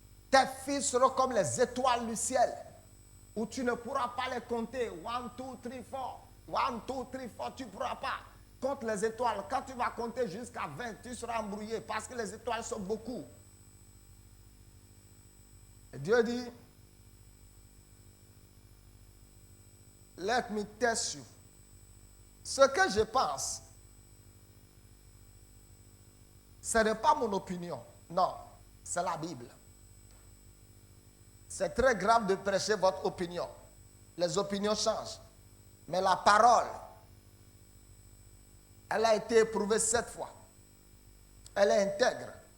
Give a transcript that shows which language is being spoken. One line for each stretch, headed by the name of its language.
French: Tes fils seront comme les étoiles du ciel, où tu ne pourras pas les compter. 1, 2, 3, 4. 1, 2, 3, 4. Tu ne pourras pas. Compte les étoiles. Quand tu vas compter jusqu'à 20, tu seras embrouillé parce que les étoiles sont beaucoup. Et Dieu dit,
English: let me test you.
French: Ce que je pense, ce n'est pas mon opinion. Non, c'est la Bible. C'est très grave de prêcher votre opinion. Les opinions changent. Mais la parole, elle a été éprouvée 7 fois. Elle est intègre.